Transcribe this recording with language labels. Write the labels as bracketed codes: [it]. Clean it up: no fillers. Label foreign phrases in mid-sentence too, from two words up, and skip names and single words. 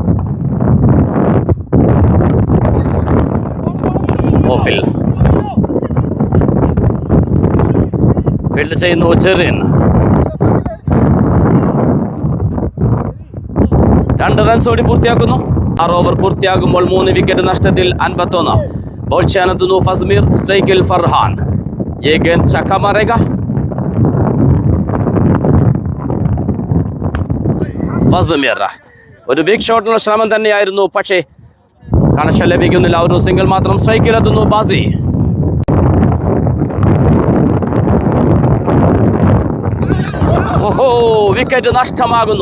[ml] ഓഫിൽ ഫീൽഡ് ചെയ്യുന്നു ജെറിൻ. 2 റൺസ് ഓടി പൂർത്തിയാക്കുന്നു. 6 ഓവർ പൂർത്തിയാകുമ്പോൾ 3 വിക്കറ്റ് നഷ്ടത്തിൽ 51. ബോൾ ചെയ്യാനെത്തുന്നു ഫസ്മീർ. സ്ട്രൈക്കിൽ ഫർഹാൻ. [hi] ये गेंद छक्का मारेगा. [ml] ഫസ്മീർ ഒരു ബിഗ് ഷോട്ടിനുള്ള ശ്രമം തന്നെയായിരുന്നു. പക്ഷേ കണക്ഷൻ ലഭിക്കുന്നില്ല. ഒരു സിംഗിൾ മാത്രം. സ്ട്രൈക്കിലെത്തുന്നു ബാസി. വിക്കറ്റ് നഷ്ടമാകുന്നു.